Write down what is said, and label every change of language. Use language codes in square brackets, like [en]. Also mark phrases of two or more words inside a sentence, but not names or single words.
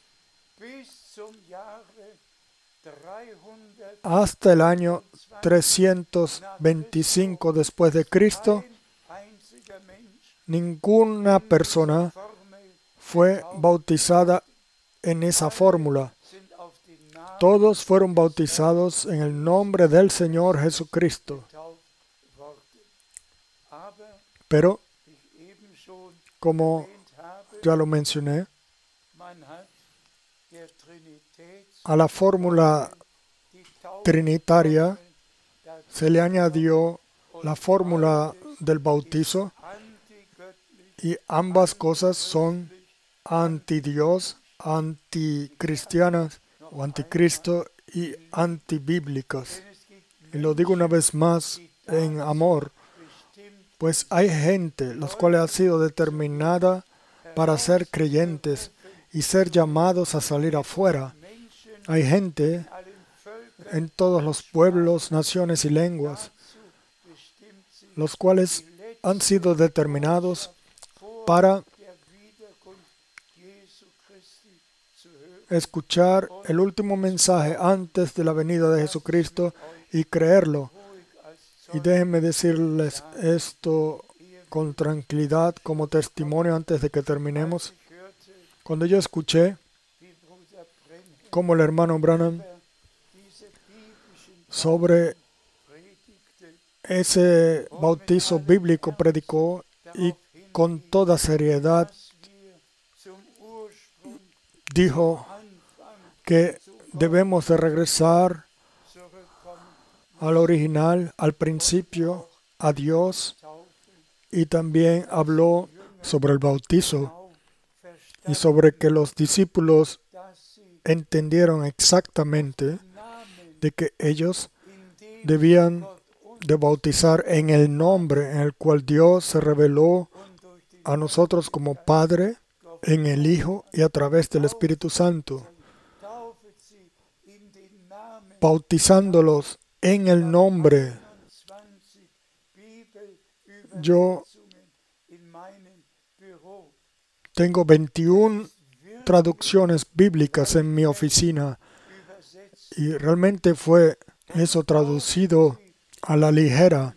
[es] Hasta el año 325 después de Cristo, ninguna persona fue bautizada en esa fórmula. todos fueron bautizados en el nombre del Señor Jesucristo. [de] getauft worden. Aber [es] Pero, [de] ich eben schon [es] como [de] erwähnt habe, [es] ya lo mencioné, [de] man hat der [es] a la fórmula [de] die Taufe [es] trinitaria [de] dazu [es] se le añadió la fórmula del bautizo, [de] antigöttlich, [es] y ambas cosas son anti-Dios, anticristianas o anticristo y antibíblicas. [de] denn es gibt [es] Y lo digo una vez más en amor, [de] bestimmt [es] pues hay gente, las cuales ha sido determinada para ser creyentes y ser llamados a salir afuera. [de] Menschen [es] Hay gente [de] in allen Völkern [es] en todos los pueblos, naciones y lenguas, [de] dazu bestimmt sind, [es] los cuales han sido determinados [de] vor [es] para [de] der Wiederkunft Jesu Christi zu hören. [es] escuchar el último mensaje antes de la venida de Jesucristo y creerlo. [de] Ruhig als [es] Y déjenme decirles esto con tranquilidad como testimonio antes de que terminemos. [de] ich hörte, [es] Cuando yo escuché [de] wie Bruder Brenhem [es] cómo el hermano Branham [de] über diese biblischen [es] sobre [de] predigte, [es] ese bautizo bíblico predicó, y con toda seriedad [de] dass wir zum Ursprung, [es] dijo [de] Anfang [es] que debemos de regresar [de] zurückkommen, [es] al original, al principio, a Dios, [de] Taufe [es] y también habló sobre el bautizo [de] genau [es] y [de] verstanden, [es] sobre que los discípulos [de] dass sie [es] entendieron exactamente [de] Namen, [es] de que ellos [de] in dem [es] debían [de] Gott uns [es] de bautizar en el nombre en el cual Dios se reveló [de] und durch den [es] a nosotros como Padre, en el Hijo y a través del Espíritu Santo, [de] taufet sie in den Namen [es] bautizándolos en el nombre. [de] 21 [es] Yo [de] Bibelübersetzungen in meinem Büro. [es] tengo 21 traducciones bíblicas en mi oficina, [de] Übersetzt [es] y realmente fue eso traducido a la ligera,